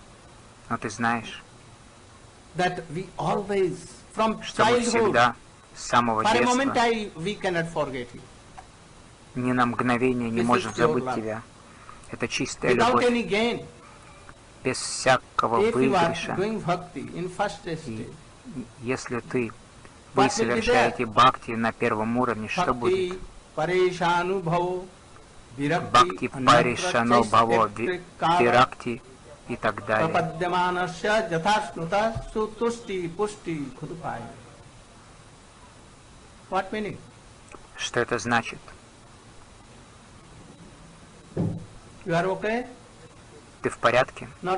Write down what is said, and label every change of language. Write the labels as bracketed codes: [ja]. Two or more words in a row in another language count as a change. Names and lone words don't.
[ru] Но ты знаешь, что мы всегда, с самого детства, ни на мгновение не можем забыть тебя. Это чистая любовь, без всякого выигрыша. И если вы совершаете бхакти на первом уровне, что будет? [sa] भक्तिः परेशानुभवो विरक्तिः [ru] и так далее. Что это значит? Ты в порядке?